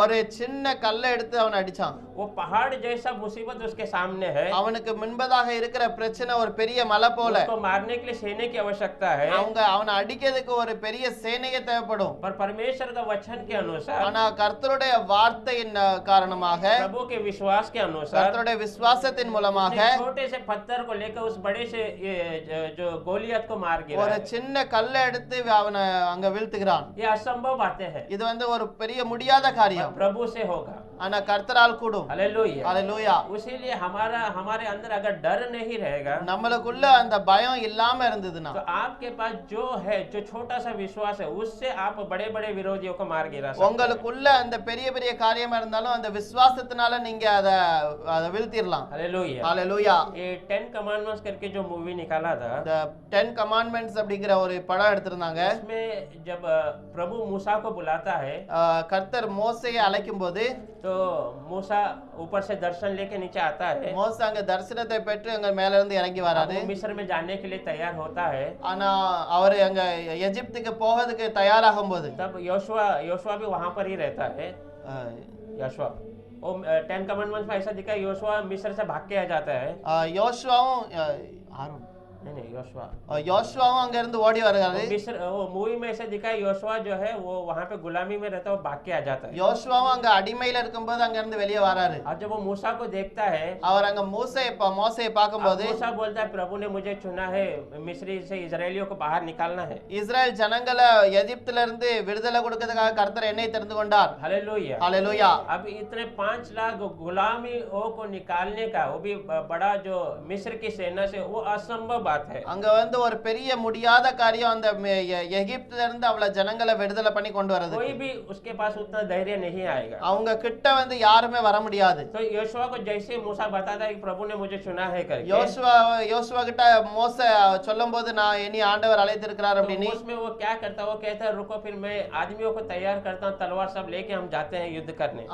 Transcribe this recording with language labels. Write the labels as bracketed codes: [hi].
[ta] ஒரு சின்ன கல்லை எடுத்து அவனை அடிச்சான். [hi] वो पहाड़ जैसा मुसीबत उसके सामने है, [ta] அவனுக்கு முன்பதாக இருக்கிற பிரச்சனை ஒரு பெரிய மலை போல. [hi] उसको मारने के लिए सेने की आवश्यकता है। [ta] அவனை அடிக்கிறதுக்கு ஒரு பெரிய சேனையே தேவைப்படும். [hi] पर परमेश्वर का वचन के अनुसार, [ta] ஆனா கர்த்தருடைய வார்த்தையின் காரணமாக, [hi] प्रभु के विश्वास के अनुसार, [ta] கர்த்தருடைய விசுவாசத்தின் மூலமாக [hi] एक छोटे से पत्थर को लेकर उस बड़े से जो गोलियत को मार [ta] ஒரு [hi] गिराया। [ta] சின்ன கல்லை எடுத்து அவனை அங்க வீழ்த்துகிறான். [hi] ये असंभव बातें हैं, [ta] இது வந்து ஒரு பெரிய முடியாத காரியம். [hi] प्रभु से होगा। [ta] ஆனா கர்த்தரால் கூடும். [hi] हालेलुया। [ta] ஹalleluya. [hi] इसीलिए हमारे अंदर अगर डर नहीं रहेगा [ta] நம்மளுக்குள்ள அந்த பயம் இல்லாம இருந்ததுன்னா, [hi] तो आपके पास जो है, जो छोटा सा विश्वास है, उससे आप बड़े बड़े विरोधियों को मार गिरा सकते हैं। [ta] உங்களுக்குள்ள அந்த பெரிய பெரிய காரியமா இருந்தாலும் அந்த விசுவாசத்தினால நீங்க அதை வீழ்த்திடலாம். [hi] हालेलुया। [ta] ஹalleluya. [hi] ये 10 कमांडमेंट्स करके जो मूवी निकाला था, [ta] இந்த 10 commandments அப்படிங்கிற ஒரு படம் எடுத்திருந்தாங்க. [hi] इसमें जब प्रभु मूसा को बुलाता है [ta] கர்த்தர் மோசேயை அழைக்கும் போது [hi] तो मूसा ऊपर से दर्शन लेके नीचे आता है। [ta] மோசே அங்க தரிசனத்தை பெற்று அங்க மேல இருந்து இறங்கி வராரு. [hi] वो मिस्र में जाने के लिए तैयार होता है। [ta] ஆனா அவர் அங்க எகிப்துக்கு போகிறதுக்கு தயாராகும் போது [hi] तब योशुआ भी वहां पर ही रहता है। योशुआ वो 10 कमांडमेंट्स में ऐसा दिखा, योशुआ मिस्र से भाग के आ जाता है। [ta] யோசுவாவும் ஆரோன் [hi] नहीं योशुआ [ta] யோசுவாவும் அங்க இருந்து ஓடி வருகிறாரு. [hi] मिस्र वो मूवी में ऐसे दिखाया योशुआ जो है वो वहां पे गुलामी में रहता है, वो भाग के आ जाता है। [ta] யோசுவாவும் அங்க அடிமையில இருக்கும்போது அங்க இருந்து வெளியே வராரு. [hi] और जब वो मूसा को देखता है, [ta] அவர் அங்க மோசேயை பார்க்கும்போது [hi] मूसा बोलता है प्रभु ने मुझे चुना है, मिस्री से इजरायलियों को बाहर निकालना है। [ta] இஸ்ரேல் ஜனங்களை எகிப்தில இருந்து விடுதலை கொடுக்கிறதுக்காக கர்த்தர் என்னை தெரிந்து கொண்டார். [hi] हालेलुया। [ta] ஹalleluya. [hi] अब इतने 5 लाख गुलामी को निकालने का, वो भी बड़ा जो मिस्र की सेना से, वो असंभव बात है। [ta] அங்க வந்து ஒரு பெரிய முடியாத காரியம் அந்த எகிப்தில இருந்து அவ்வளவு ஜனங்களை விடுதலை பண்ணி கொண்டு வரது. [hi] कोई भी उसके पास उतना धैर्य नहीं आएगा। [ta] அவங்க கிட்ட வந்து யாருமே வர முடியாது. [hi] तो योशुआ को जैसे मूसा बताता है कि प्रभु ने मुझे चुना है करके, [ta] யோசுவா கிட்ட மோசே சொல்லும்போது நான் என்னை ஆண்டவர் அழைத்திருக்கிறார் [hi] तो [ta] அப்படின்னு [hi] उसमें वो क्या करता है, वो कहता है रुको फिर मैं आदमियों को तैयार करता हूँ, तलवार सब लेके हम जाते हैं युद्ध करने।